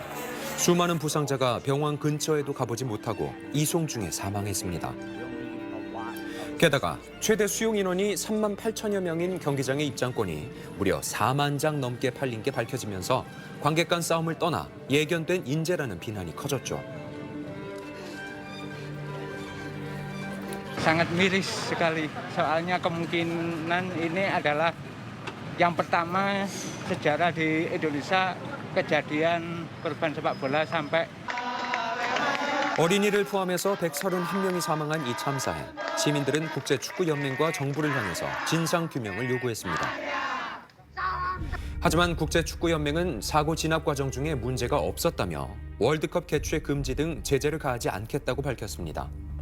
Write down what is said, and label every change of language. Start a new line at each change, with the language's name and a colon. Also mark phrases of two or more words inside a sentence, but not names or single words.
Korean: 수많은 부상자가 병원 근처에도 가보지 못하고 이송 중에 사망했습니다. 게다가 최대 수용 인원이 3만 8천여 명인 경기장의 입장권이 무려 4만 장 넘게 팔린 게 밝혀지면서 관객 간 싸움을 떠나 예견된 인재라는 비난이 커졌죠.
Indonesian: Sangat miris sekali. Soalnya kemungkinan ini adalah yang pertama sejarah di Indonesia kejadian korban sepak bola sampai
Korean: 어린이를 포함해서 131명이 사망한 이 참사에 시민들은 국제축구연맹과 정부를 향해서 진상규명을 요구했습니다. 하지만 국제축구연맹은 사고 진압 과정 중에 문제가 없었다며 월드컵 개최 금지 등 제재를 가하지 않겠다고 밝혔습니다.